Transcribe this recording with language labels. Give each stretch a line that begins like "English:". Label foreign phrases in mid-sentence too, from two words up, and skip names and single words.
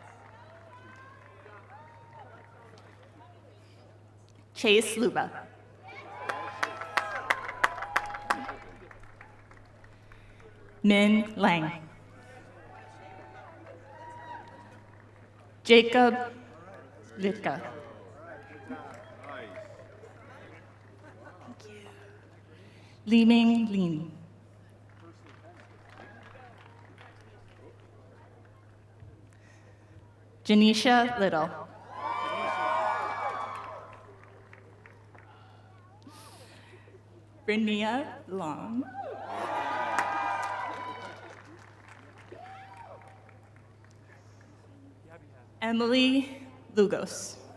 English: Chase Luba. Min Lang. Jacob Litka. Li-Ming Lin. Janisha Little. Bernia Long. Emily Lugos.